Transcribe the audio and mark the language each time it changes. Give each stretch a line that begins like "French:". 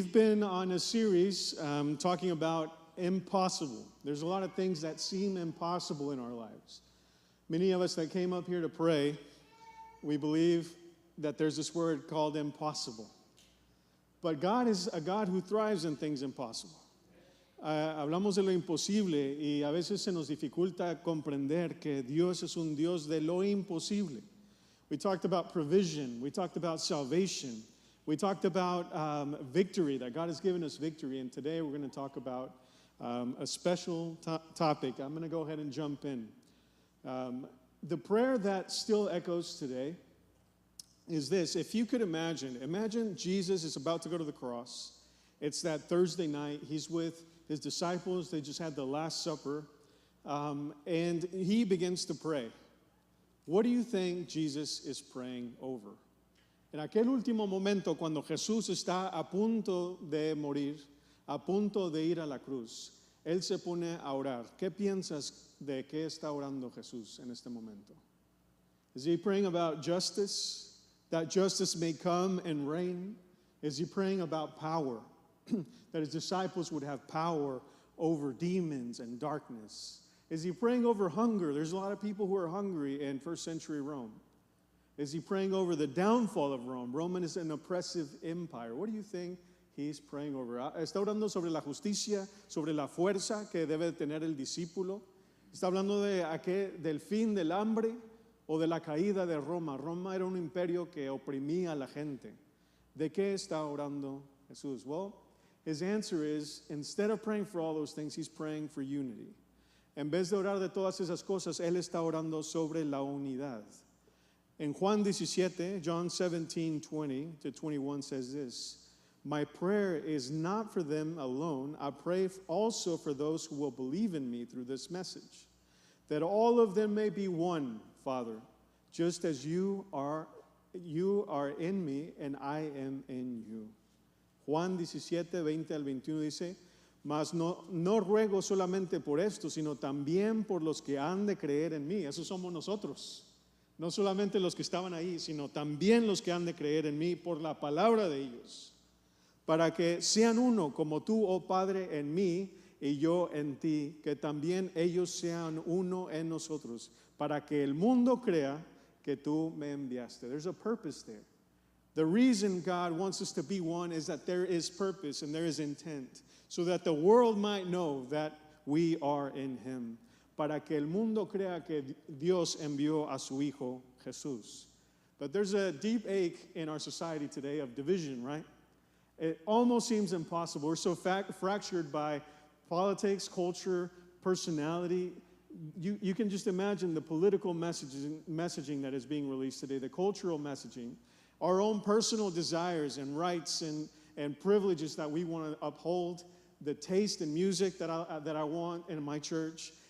English: been on a series talking about impossible. There's a lot of things that seem impossible in our lives. Many of us that came up here to pray, we believe that there's this word called impossible. But God is a God who thrives in things impossible.
Spanish: Hablamos de lo imposible y a veces se nos dificulta comprender que Dios es un Dios de lo imposible.
English: We talked about provision. We talked about salvation. We talked about victory, that God has given us victory. And today we're going to talk about a special topic. I'm going to go ahead and jump in. The prayer that still echoes today is this. If you could imagine Jesus is about to go to the cross. It's that Thursday night. He's with his disciples. They just had the Last Supper. And he begins to pray. What do you think Jesus is praying over?
Spanish: En aquel último momento, cuando Jesús está a punto de morir, a punto de ir a la cruz, Él se pone a orar. ¿Qué piensas de qué está orando Jesús en este momento?
English: Is he praying about justice, that justice may come and reign? Is he praying about power, that his disciples would have power over demons and darkness? Is he praying over hunger? There's a lot of people who are hungry in first century Rome. Is he praying over the downfall of Rome? Rome is an oppressive empire. What do you think he's praying over?
Spanish: ¿Está orando sobre la justicia, sobre la fuerza que debe tener el discípulo? ¿Está hablando del fin del hambre o de la caída de Roma? Roma era un imperio que oprimía a la gente. ¿De qué está orando Jesús?
English: Well, his answer is, instead of praying for all those things, he's praying for unity.
Spanish: En vez de orar de todas esas cosas, él está orando sobre la unidad.
English: In Juan 17, John 17:20-21 says this, my prayer is not for them alone. I pray also for those who will believe in me through this message, that all of them may be one, Father, just as you are in me and I am in you.
Spanish: Juan 17:20-21 dice, mas no ruego solamente por esto, sino también por los que han de creer en mí. Esos somos nosotros. No solamente los que estaban ahí, sino también los que han de creer en mí por la palabra de ellos. Para que sean uno como tú, oh Padre, en mí y yo en ti, que también ellos sean uno en nosotros, para que el mundo crea que tú me enviaste.
English: There's a purpose there. The reason God wants us to be one is that there is purpose and there is intent, so that the world might know that we are in him.
Spanish: Para que el mundo crea que Dios envió a su Hijo Jesús.
English: But there's a deep ache in our society today of division, right? It almost seems impossible. We're so fractured by politics, culture, personality. You can just imagine the political messaging that is being released today, the cultural messaging, our own personal desires and rights and privileges that we want to uphold, the taste in music that I want in my church.